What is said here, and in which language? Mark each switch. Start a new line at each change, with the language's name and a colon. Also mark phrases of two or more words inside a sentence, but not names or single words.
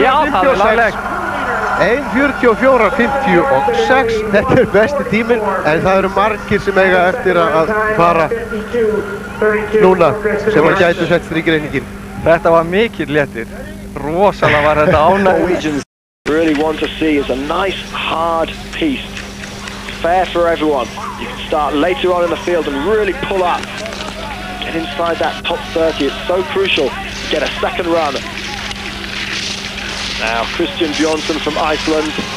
Icelandic: Já, það er laglegt. 1.44.56. Þetta er besti tíminn, en það eru margir sem eiga eftir að fara núna sem hann gætu sett strikreikningin. Þetta var mikill léttir. Rosalega var þetta ánægilegt.
English: Really want to see is a nice hard piece. Fair for everyone. You can start later on in the field and really pull up. Get inside that top 30. It's so crucial to get a second run. Now Kristinn Björnsson from Iceland.